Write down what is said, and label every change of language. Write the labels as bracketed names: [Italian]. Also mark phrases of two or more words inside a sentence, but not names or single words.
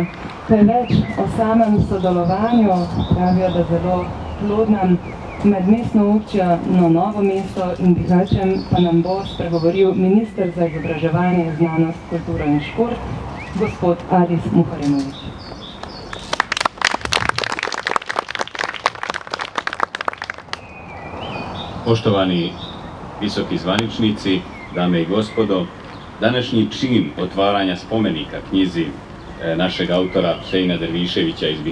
[Slovenian] Kaj več o samem sodelovanju, pravijo, da zelo plodnem, med mestno občino Novo mesto in Bihačem pa nam bo spregovoril minister za izobraževanje, znanost, kulturo in šport, gospod Adis Muharemović. [Bosnian] Poštovani visoki zvaničnici, dame i gospodo, današnji čin otvaranja spomenika knjizi našeg autora Husejna Derviševića iz